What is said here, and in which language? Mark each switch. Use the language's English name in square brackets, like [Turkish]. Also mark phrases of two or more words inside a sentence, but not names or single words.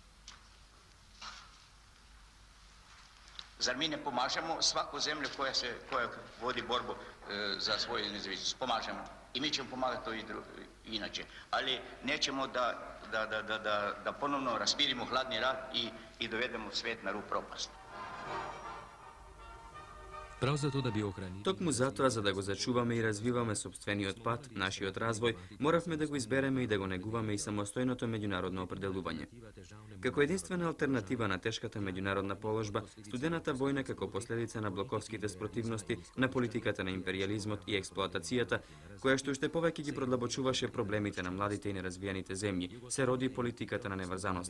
[Serbian] Zar mi ne pomažemo svaku zemlju koja vodi borbu za svoju nezavisnost? Pomažemo. I mi ćemo pomagati to i inače. Ali nećemo da ponovno raspirimo hladni rat i dovedemo svet na rub propasti. [Macedonian] Токму затоа, за да го зачуваме и развиваме сопствениот пат, нашиот развој, моравме да го избереме и да го негуваме и самостојното меѓународно определување. Како единствена алтернатива на тешката меѓународна положба, студената војна како последица на блоковските спротивности, на политиката на империјализмот и експлоатацијата, која што уште повеќе ги продлабочуваше проблемите на младите и неразвиените земји, се роди политиката на неврзаноста.